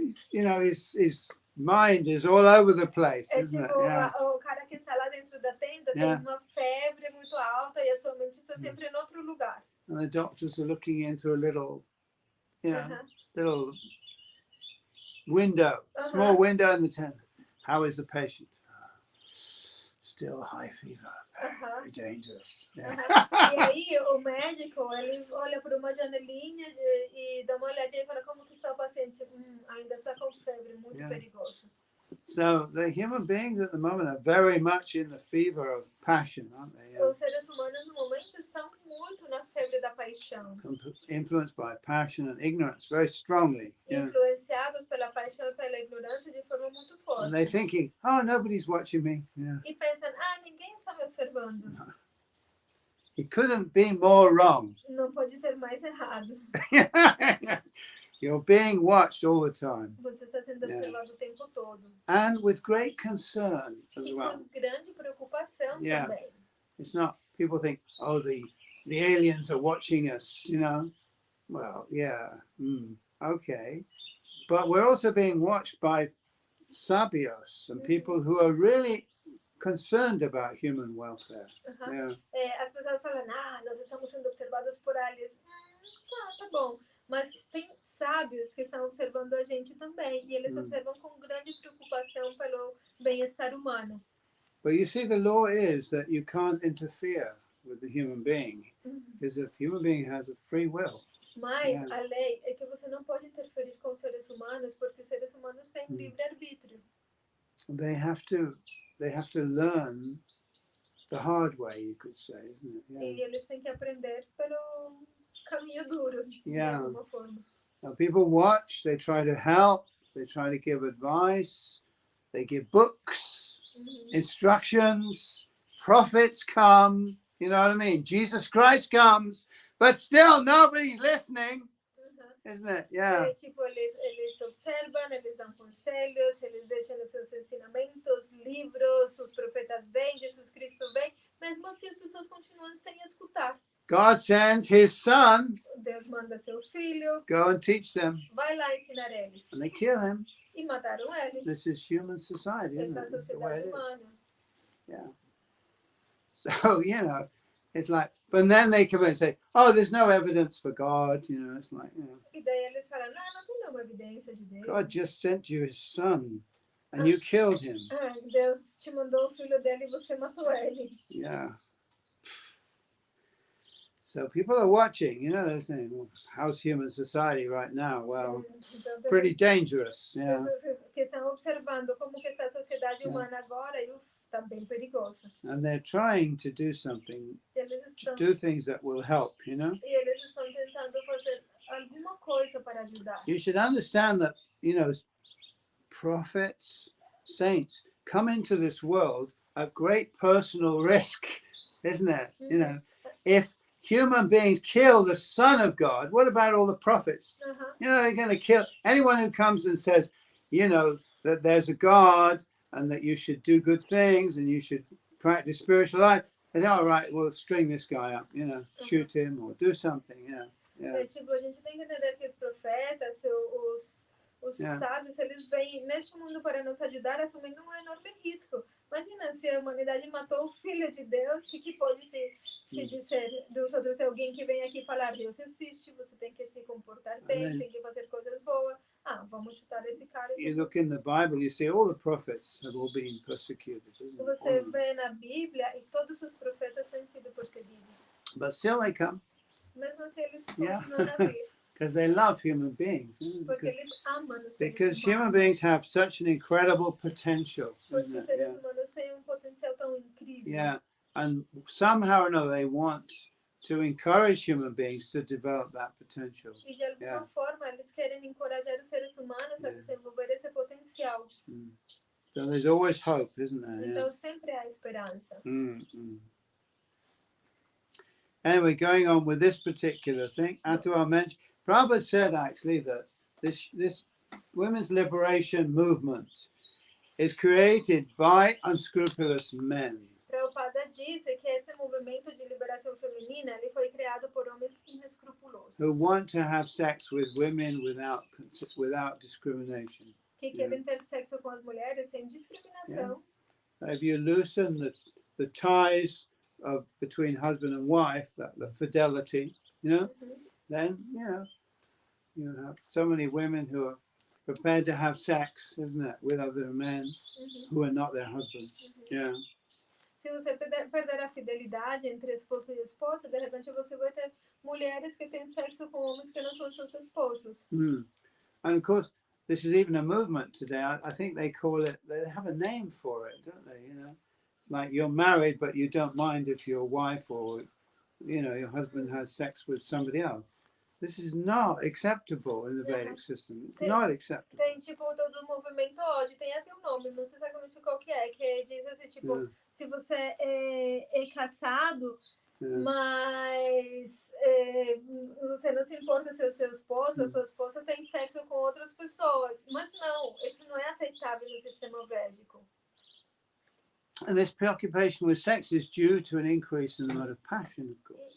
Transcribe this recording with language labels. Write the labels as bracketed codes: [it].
[en] You know, his mind is all over the place, isn't it? Yeah. [pt] O cara que está lá dentro da tenda tem uma febre muito alta e a sua mente está sempre em outro lugar. [en] And the doctors are looking in through a little, you know, little window, small window in the tent. How is the patient? Still high fever, very dangerous. Yeah. [pt] E aí o médico, ele olha por uma janelinha e dá uma olhadinha e fala como que está o paciente. Ainda está com febre, muito perigoso. [en] So the human beings at the moment are very much in the fever of passion, aren't they? [pt] Os seres humanos no momento estão muito na febre da paixão. [en] Influenced by passion and ignorance very strongly. [pt] Influenciados pela paixão e pela ignorância de forma muito forte. [en] And they're thinking, oh, nobody's watching me. Yeah. [pt] E pensam, ninguém está me observando. [en] It couldn't be more wrong. [pt] Não pode ser mais errado. [en] You're being watched all the time. [pt] Você está sendo observado o tempo todo. [en] And with great concern as well. [pt] Com grande preocupação também. [en] It's not, people think, oh, the aliens are watching us, you know. Well, yeah, okay. But we're also being watched by sabios and people who are really concerned about human welfare. [pt] As pessoas falam, nós estamos sendo observados por aliens. Tá bom. Mas tem sábios que estão observando a gente também. E eles observam com grande preocupação pelo bem-estar humano. [en] But you see, the law is that you can't interfere with the human being. Because the human being has a free will. [pt] Mas a lei é que você não pode interferir com os seres humanos porque os seres humanos têm livre-arbítrio. [en] They have to learn the hard way, you could say, isn't it? [pt] E eles têm que aprender pelo caminho duro, de alguma forma. [en] Now, people watch, they try to help, they try to give advice, they give books, instructions, prophets come, you know what I mean? Jesus Christ comes, but still nobody's listening, isn't it? Yeah. [pt] Tipo, eles observam, eles dão conselhos, eles deixam os seus ensinamentos, livros, os profetas vêm, Jesus Cristo vem, mesmo assim as pessoas continuam sem escutar. [en] God sends his son. [pt] Deus manda seu filho. [en] Go and teach them. [pt] Vai lá ensinar eles. [en] And they kill him. [pt] E mataram ele. [en] This is human society, isn't it? [pt] Essa é a sociedade humana. [en] Yeah. So, you know, it's like, but then they come and say, oh, there's no evidence for God. It's like, [pt] E daí eles falam, não tem nenhuma evidência de Deus. [en] God just sent you his son and you killed him. [pt] Deus te mandou o filho dele e você matou ele. [en] Yeah. So people are watching, they're saying, well, how's human society right now? Well, [pt] Então, [en] pretty dangerous. Yeah. [pt] pessoas que estão observando como que está a sociedade humana agora e está bem perigosa. [en] And they're trying to do something, [pt] E eles estão, [en] do things that will help, [pt] e eles estão tentando fazer alguma coisa para ajudar. [en] You should understand that, prophets, saints come into this world at great personal risk, isn't it? If human beings kill the Son of God, what about all the prophets? They're going to kill anyone who comes and says, that there's a God and that you should do good things and you should practice spiritual life. And all right, we'll string this guy up, shoot him or do something. [pt] Tipo, a gente tem que entender que os profetas, os sábios, eles vêm neste mundo para nos ajudar, assumindo um enorme risco. Imagina se a humanidade matou o Filho de Deus, o que pode se dizer dos outros? Alguém que vem aqui falar, Deus existe, você tem que se comportar bem, tem que fazer coisas boas. Vamos chutar esse cara. [en] You look in the Bible, you see all the prophets have all been persecuted. [pt] Você vê na Bíblia e todos os profetas têm sido perseguidos. [en] But still they come. [pt] Mesmo assim, eles continuam a vir. [en] Because they love human beings. [pt] Porque eles amam os seres [en] Because [pt] humanos. [en] human beings have such an incredible potential. [pt] Porque os seres humanos têm potencial tão incrível. [en] Yeah, and somehow or another they want to encourage human beings to develop that potential. [pt] E de alguma forma eles querem encorajar os seres humanos a desenvolver esse potencial. [en] So there's always hope, isn't there? [pt] Então sempre há esperança. [en] Anyway, going on with this particular thing, Atua mentioned, Prabhupada said actually that this women's liberation movement is created by unscrupulous men. [pt] Prabhupada disse que esse movimento de liberação feminina ele foi criado por homens inescrupulosos. [en] Who want to have sex with women without discrimination. [pt] Que querem ter sexo com as mulheres sem discriminação. [en] If you loosen the ties between husband and wife, the fidelity, then you have so many women who are prepared to have sex, isn't it, with other men who are not their husbands. [pt] Se você perder a fidelidade entre esposo e esposa, de repente você vai ter mulheres que têm sexo com homens que não são seus esposos. [en] And of course, this is even a movement today. I think they call it, they have a name for it, don't they? Like you're married, but you don't mind if your wife or, your husband has sex with somebody else. This is not acceptable in the Vedic system. It's not acceptable. [pt] Tem tipo todo o movimento hoje, tem até um nome, não sei exatamente qual que diz assim, tipo, se você é casado, mas você não se importa se o seu esposo ou sua esposa tem sexo com outras pessoas. Mas não, isso não é aceitável no sistema védico. [en] And this preoccupation with sex is due to an increase in the amount of passion, of course.